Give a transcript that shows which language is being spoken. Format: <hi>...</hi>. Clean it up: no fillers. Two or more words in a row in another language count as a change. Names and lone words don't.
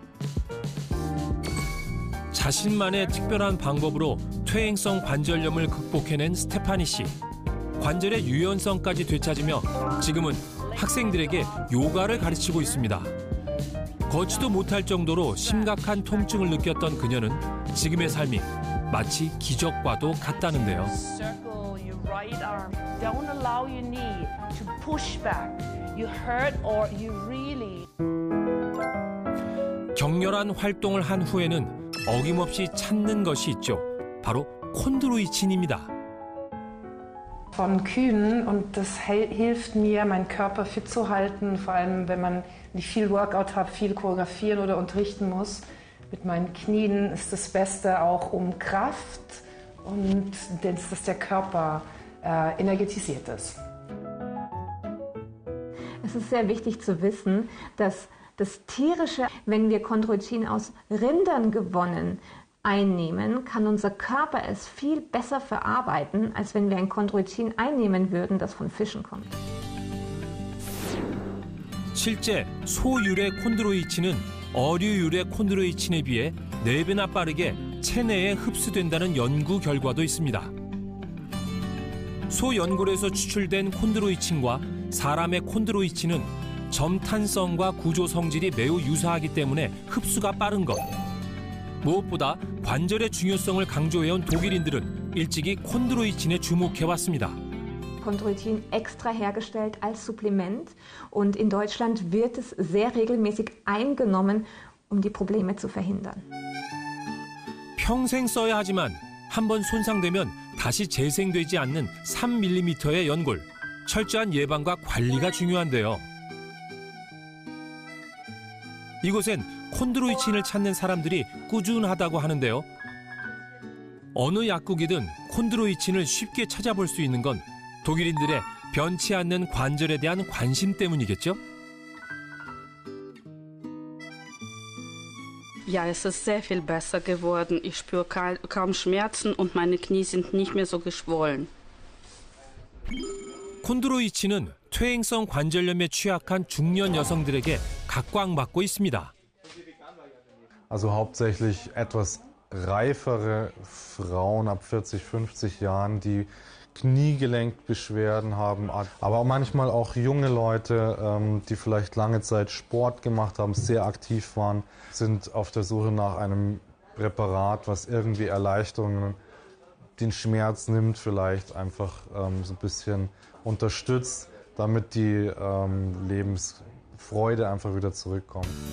<ko>자신만의 특별한 방법으로 퇴행성 관절염을 극복해낸 스테파니 씨. 관절의 유연성까지 되찾으며 지금은 학생들에게 요가를 가르치고 있습니다. 걷지도 못할 정도로 심각한 통증을 느꼈던 그녀는 지금의 삶이 마치 기적과도 같다는데요.</ko> <en>Circle your right arm. Don't allow your knee to push back. You hurt or you really.</en> <ko>격렬한 활동을 한 후에는 어김없이 찾는 것이 있죠. 바로 콘드로이친입니다.</ko> <de>Von Kühen und das hilft mir, meinen Körper fit zu halten, vor allem wenn man nicht viel Workout hat, viel choreografieren oder unterrichten muss. Mit meinen Knien ist das Beste auch um Kraft und dass der Körper energetisiert ist. Es ist sehr wichtig zu wissen, dass das tierische, wenn wir Chondroitin aus Rindern gewonnen einnehmen, kann unser Körper es viel besser verarbeiten, als wenn wir ein Chondroitin einnehmen würden, das von Fischen kommt.</de> <ko>실제 소유래 콘드로이친은 어류유래 콘드로이친에 비해 4배나 빠르게 체내에 흡수된다는 연구 결과도 있습니다. 소 연골에서 추출된 콘드로이친과 사람의 콘드로이친은 점탄성과 구조 성질이 매우 유사하기 때문에 흡수가 빠른 것. 무엇보다 관절의 중요성을 강조해온 독일인들은 일찍이 콘드로이친에 주목해왔습니다.</ko> <de>Chondroitin extra hergestellt als Supplement und in Deutschland wird es sehr regelmäßig eingenommen, um die Probleme zu verhindern.</de> <ko>평생 써야 하지만 한번 손상되면 다시 재생되지 않는 3mm의 연골. 철저한 예방과 관리가 중요한데요. 이곳엔 콘드로이친을 찾는 사람들이 꾸준하다고 하는데요. 어느 약국이든 콘드로이친을 쉽게 찾아볼 수 있는 건 독일인들의 변치 않는 관절에 대한 관심 때문이겠죠?</ko> <de>Ja, es ist sehr viel besser geworden. Ich spüre kaum Schmerzen und meine Knie sind nicht mehr so geschwollen.</de> <ko>콘드로이친은 퇴행성 관절염에 취약한 중년 여성들에게 각광받고 있습니다.</ko> <de>Also hauptsächlich etwas reifere Frauen ab 40, 50 Jahren, die Kniegelenkbeschwerden haben, aber manchmal auch junge Leute, die vielleicht lange Zeit Sport gemacht haben, sehr aktiv waren, sind auf der Suche nach einem Präparat, was irgendwie Erleichterungen, den Schmerz nimmt, vielleicht einfach so ein bisschen unterstützt, damit die Lebensfreude einfach wieder zurückkommt.</de>